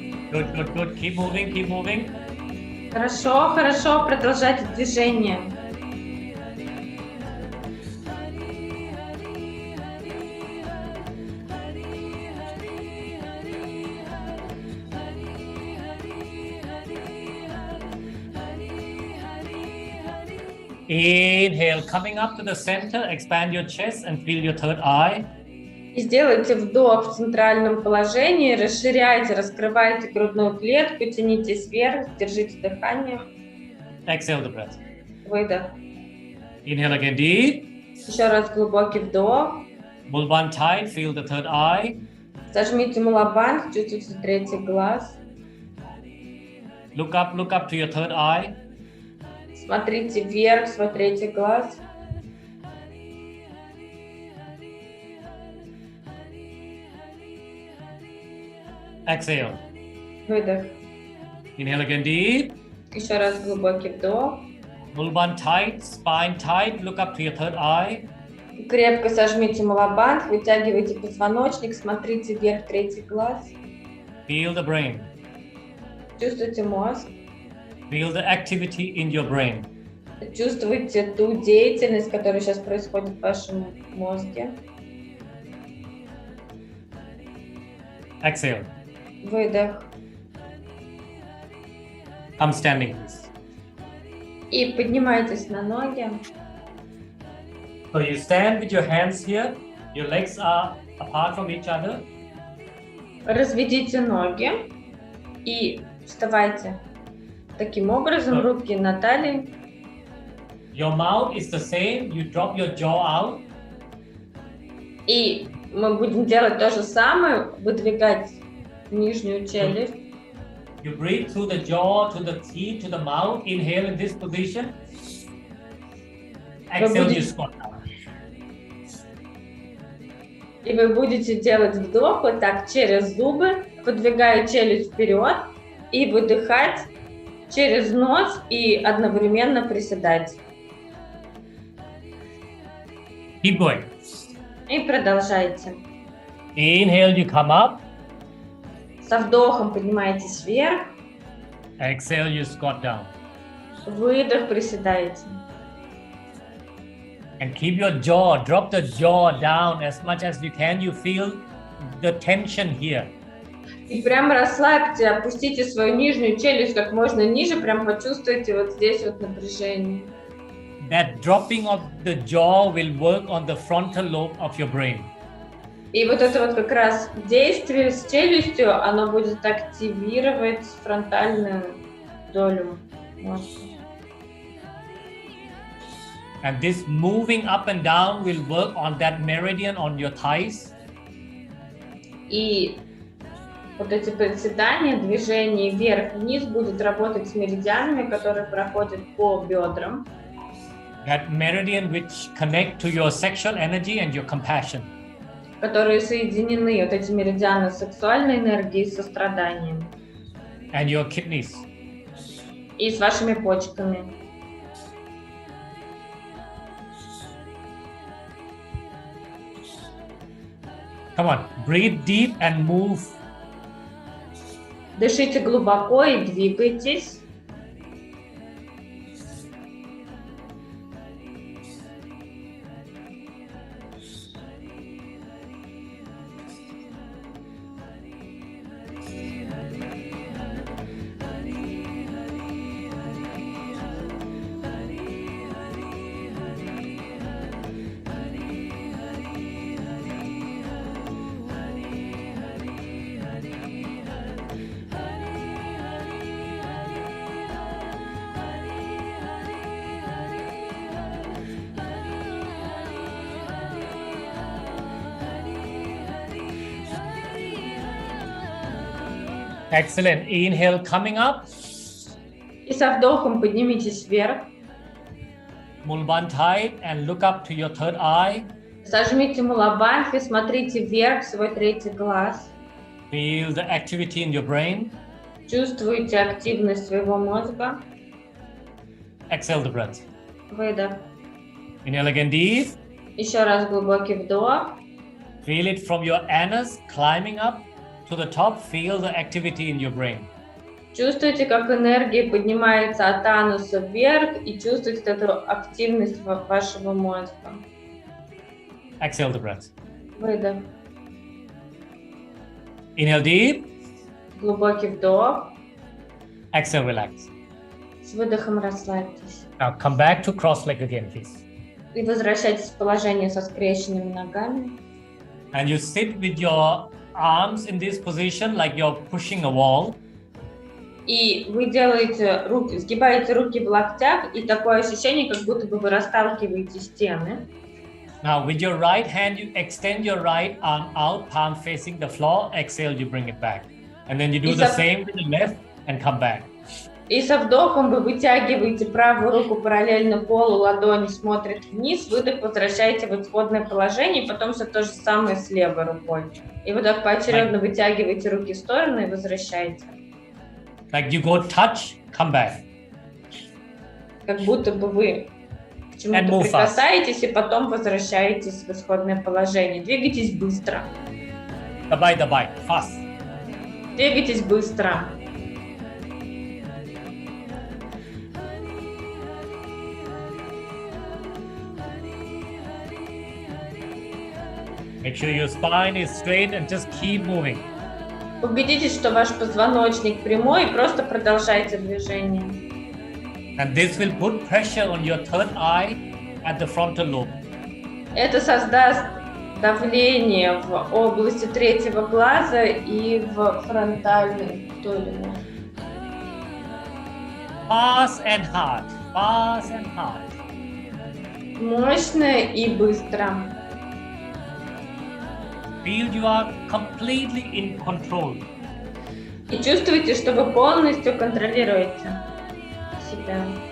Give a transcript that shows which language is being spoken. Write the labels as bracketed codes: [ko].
[en] Good, good, good. Keep moving, keep moving. [ru] Хорошо, хорошо, продолжайте движение. [en] Inhale, coming up to the center, expand your chest and feel your third eye. [ru] И сделайте вдох в центральном положении, расширяйте, раскрывайте грудную клетку, тянитесь вверх, держите дыхание. [en] Exhale the breath. [ru] Выдох. [en] Inhale again deep. [ru] Еще раз глубокий вдох. [en] Pull one tight, feel the third eye. [ru] Зажмите мулабанк, чувствуйте третий глаз. [en] Look up to your third eye. [ru] Смотрите вверх, свой третий глаз. [en] Exhale. [ru] Выдох. [en] Inhale again deep. [ru] Еще раз глубокий вдох. [en] Pull one tight, spine tight, look up to your third eye. [ru] Крепко сожмите мулабанк, вытягивайте позвоночник, смотрите вверх, третий глаз. [en] Feel the brain. [ru] Чувствуйте мозг. [en] Feel the activity in your brain. [ru] Чувствуйте ту деятельность, которая сейчас происходит в вашем мозге. [en] Exhale. [ru] Выдох. [en] I'm standing, please. [ru] И поднимайтесь на ноги. [en] So you stand with your hands here. Your legs are apart from each other. [ru] Разведите ноги и вставайте. Таким образом, руки на талии. [en] Your mouth is the same. You drop your jaw out. [ru] И мы будем делать то же самое, выдвигать нижнюю челюсть. [en] You breathe through the jaw, to the teeth, to the mouth. Inhale in this position. Exhale, you squat down. [ru] И вы будете делать вдох вот так через зубы, выдвигая челюсть вперед и выдыхать через нос и одновременно приседать. [en] Keep going. [ru] И продолжайте. [en] Inhale, you come up. [ru] Со вдохом поднимаетесь вверх, [en] Exhale, you squat down. [ru] выдох, приседаете. [en] And keep your jaw, drop the jaw down as much as you can. You feel the tension here. [ru] И прям расслабьте, опустите свою нижнюю челюсть как можно ниже, прям почувствуйте вот здесь вот напряжение. [en] That dropping of the jaw will work on the frontal lobe of your brain. [ru] И вот это вот как раз действие с челюстью, оно будет активировать фронтальную долю мозга. [en] And this moving up and down will work on that meridian on your thighs. [ru] И Вот эти приседания, движение вверх-вниз будет работать с меридианами, которые проходят по бедрам. [en] That meridian which connect to your sexual energy and your compassion. [ru] Которые соединены, вот эти меридианы сексуальной энергии и состраданием. [en] And your kidneys. [ru] И с вашими почками. [en] Come on, breathe deep and move. [ru] Дышите глубоко и двигайтесь. [en] Excellent. Inhale, coming up. [ru] И со вдохом поднимитесь вверх. [en] Mulban tight and look up to your third eye. [ru] Сожмите мулабанх и смотрите вверх в свой третий глаз. [en] Feel the activity in your brain. [ru] Чувствуйте активность своего мозга. [en] Exhale the breath. [ru] Выдох. [en] Inhale again deep. [ru] Еще раз глубокий вдох. [en] Feel it from your anus climbing up to the top. Feel the activity in your brain. [ru] Чувствуйте, как энергия поднимается от ануса вверх и чувствуйте эту активность вашего мозга. [en] Exhale the breath. [ru] Выдох. [en] Inhale deep. [ru] Глубокий вдох. [en] Exhale, relax. [ru] С выдохом расслабьтесь. [en] Now come back to cross leg again, please. [ru] И возвращайтесь в положение со скрещенными ногами. [en] And you sit with your arms in this position like you're pushing a wall. [ru] И вы делаете руки, сгибаете руки в локтях, и такое ощущение, как будто бы вы расталкиваете стены. [en] Now with your right hand, you extend your right arm out, palm facing the floor. Exhale, you bring it back. And then you do the same with the left and come back. [ru] И со вдохом вы вытягиваете правую руку параллельно полу, ладони смотрят вниз, выдох, возвращаете в исходное положение, и потом все то же самое с левой рукой. И вот так поочередно вытягиваете руки в сторону и возвращаете. [en] Like you go touch, come back. [ru] Как будто бы вы к чему-то прикасаетесь и потом возвращаетесь в исходное положение. Двигайтесь быстро. Давай, [en] fast. [ru] Двигайтесь быстро. [en] Make sure your spine is straight and just keep moving. [ru] Убедитесь, что ваш позвоночник прямой, и просто продолжайте движение. [en] And this will put pressure on your third eye at the frontal lobe. [ru] Это создаст давление в области третьего глаза и в фронтальной доле мозга. [en] Fast and hard, fast and hard. [ru] Мощно и быстро. [en] Feel you are completely in control. [ru] И чувствуйте, что вы полностью контролируете себя.